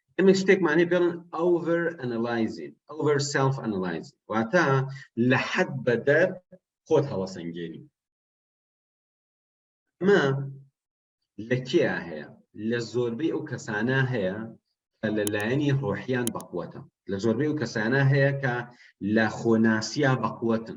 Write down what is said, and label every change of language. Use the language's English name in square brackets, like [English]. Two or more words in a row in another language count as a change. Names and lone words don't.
[Central Kurdish] ئەمە شتێکمانەی پێڵن [English] over analyzing over self analyzing [Central Kurdish] واتە لە حەد بەدەر خۆت هەڵەسەنگێنی. ئەمە لە کێیە هەیە؟ لە زۆربەی ئەو کەسانە هەیە کە لەلایەنی ڕۆحیان بەقووەتە، لە زۆربەی ئەو کەسانە هەیە کە لە خۆناسییا بەقووەتن.